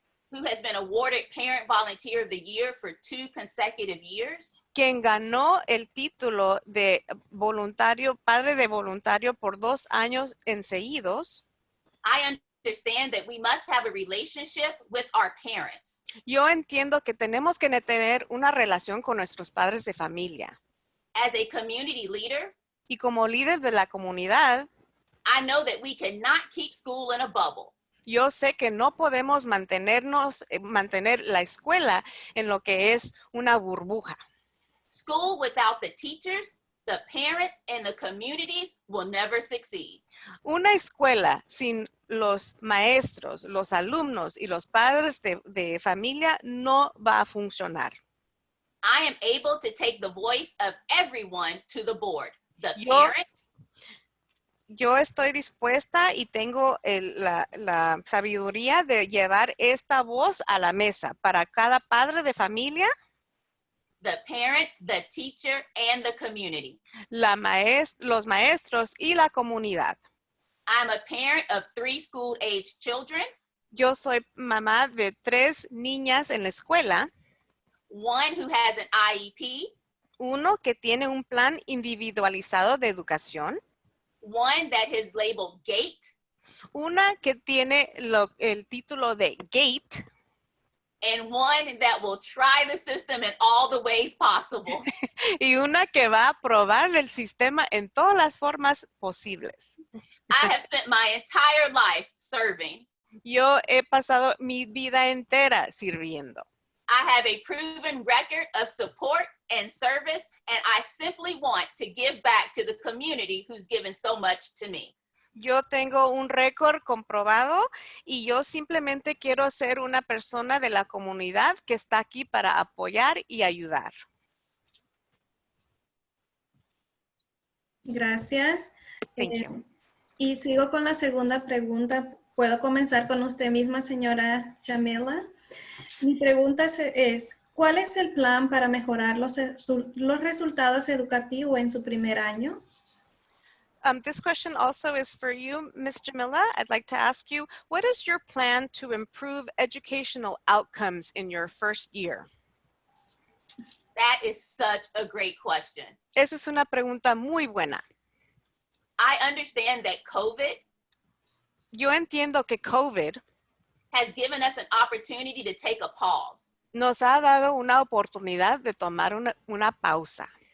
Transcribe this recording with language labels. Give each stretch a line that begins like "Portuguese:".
English: who has been awarded Parent Volunteer of the Year for 2 consecutive years,
Spanish: quien ganó el título de voluntario, padre de voluntario por 2 años seguidos,
English: I understand that we must have a relationship with our parents.
Spanish: yo entiendo que tenemos que tener una relación con nuestros padres de familia.
English: As a community leader,
Spanish: Y como líder de la comunidad,
English: I know that we cannot keep school in a bubble.
Spanish: yo sé que no podemos mantener la escuela en lo que es una burbuja.
English: School without the teachers, the parents, and the communities will never succeed.
Spanish: Una escuela sin los maestros, los alumnos y los padres de familia no va a funcionar.
English: I am able to take the voice of everyone to the board. The
Spanish: Yo-
English: parent,
Spanish: Yo estoy dispuesta y tengo la sabiduría de llevar esta voz a la mesa para cada padre de familia,
English: the parent, the teacher, and the community.
Spanish: los maestros y la comunidad.
English: I'm a parent of 3 school-age children,
Spanish: Yo soy mamá de 3 niñas en la escuela,
English: one who has an IEP,
Spanish: uno que tiene un plan individualizado de educación,
English: one that is labeled GATE,
Spanish: una que tiene el título de GATE
English: and one that will try the system in all the ways possible.
Spanish: y una que va a probar el sistema en todas las formas posibles.
English: I have spent my entire life serving.
Spanish: Yo he pasado mi vida entera sirviendo.
English: I have a proven record of support and service, and I simply want to give back to the community who's given so much to me.
Spanish: Yo tengo un récord comprobado y yo simplemente quiero ser una persona de la comunidad que está aquí para apoyar y ayudar. Gracias.
English: Thank you.
Spanish: Y sigo con la segunda pregunta. ¿Puedo comenzar con usted misma, señora Jamila? Mi pregunta es, ¿cuál es el plan para mejorar los resultados educativos en su primer año?
English: This question also is for you, Ms. Jamila. I'd like to ask you, what is your plan to improve educational outcomes in your first year? That is such a great question.
Spanish: Esa es una pregunta muy buena.
English: I understand that COVID
Spanish: Yo entiendo que COVID
English: has given us an opportunity to take a pause.
Spanish: nos ha dado una oportunidad de tomar una pausa.